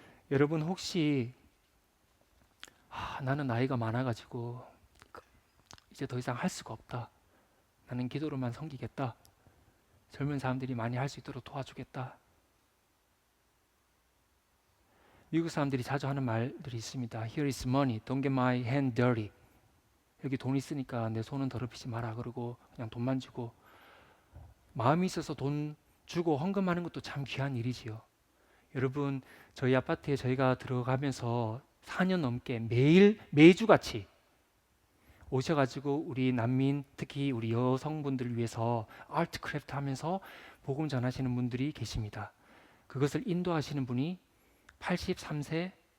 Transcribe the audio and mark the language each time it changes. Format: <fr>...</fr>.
<ko>여러분, 혹시 나는 나이가 많아가지고 이제 더 이상 할 수가 없다, 나는 기도로만 섬기겠다, 젊은 사람들이 많이 할 수 있도록 도와주겠다. 미국 사람들이 자주 하는 말들이 있습니다.</ko> <en>Here is money, don't get my hand dirty.</en> <ko>여기 돈 있으니까 내 손은 더럽히지 마라. 그러고 그냥 돈만 주고, 마음이 있어서 돈 주고 헌금하는 것도 참 귀한 일이지요. 여러분, 저희 아파트에 저희가 들어가면서 4년 넘게 매주같이 오셔가지고 우리 난민, 특히 우리 여성분들을 위해서 아트 크래프트 하면서 복음 전하시는 분들이 계십니다. 그것을 인도하시는 분이 83세</ko>